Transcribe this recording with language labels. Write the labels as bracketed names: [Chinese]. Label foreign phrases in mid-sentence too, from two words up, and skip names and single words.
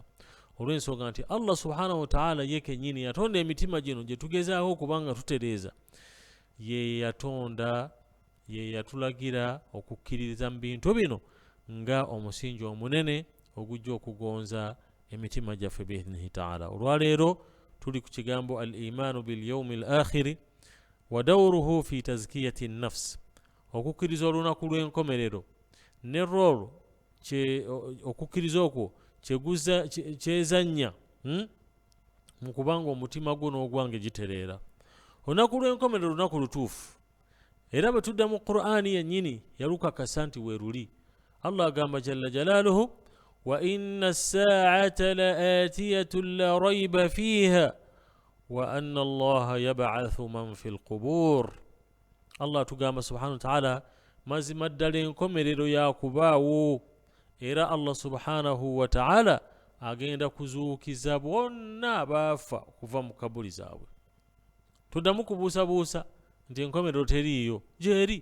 [Ganda] Olw'ensonga nti Allah [Arabic] سبحانه وتعالى [Ganda] ye kennyini yatonda emitima gino gye tugezaako okubanga tutereeza, ye yatonda, ye yatulagira okukkiririza mu bintu bino nga omusingi omunene ogujja okugonza emitima gyaffe [Arabic] بإذنه تعالى. [Ganda] Olwaleero tuli ku kigambo [Arabic] الإيمان باليوم الآخر ودوره في تزكية النفس, [Ganda] okukkiriza olunaku lw'enkomerero ne roolo okukkiriza okwo kyezannya mu kubanga omutima gwo n'ogwange gitereera. Olunaku lw'enkomerero lunaku lutuufu, era bwe tudda mu Qur'ani yennyini yalukakasa nti weeruli. Allah agamba [Arabic] جل جلاله, وإن الساعة لآتية لا ريب فيها وأن الله يبعث من في القبور. [Ganda] Allah tugamba [Arabic] سبحانه وتعالى [Ganda] mazima ddala enkomerero yakubaawo, era Allah [Arabic] سبحانه وتعالى [Ganda] agenda kuzuukiza bonna abaafa okuva mu kabuli zaabwe. Tuddamu kubuusabuusa nti enkomerero teriiyo, gyeri.